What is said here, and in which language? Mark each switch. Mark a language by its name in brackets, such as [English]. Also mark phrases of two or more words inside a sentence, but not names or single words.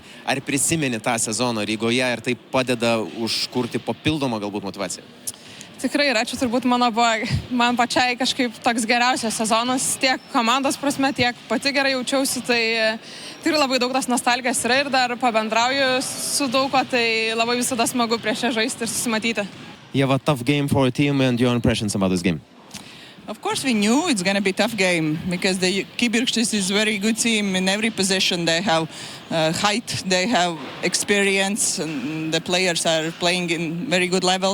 [Lithuanian] Ar prisimeni tą sezoną Rygoje ir tai padeda užkurti papildomą galbūt motivaciją? Tikrai yra, čia turbūt man pačiai kažkaip toks geriausias sezonas, tiek komandos prasme, tiek pati gerai jaučiausi, tai tikrai labai daug tos nostalgijos yra ir dar pabendrauju su daug ko, tai labai visada smagu prieš ją žaisti ir susimatyti. [English] You have a tough game for a team and your impressions about this game? Of course, we knew it's going to be a tough game because the Kibirkštis is a very good team in every position. They have height, they have experience, and the players are playing in very good level.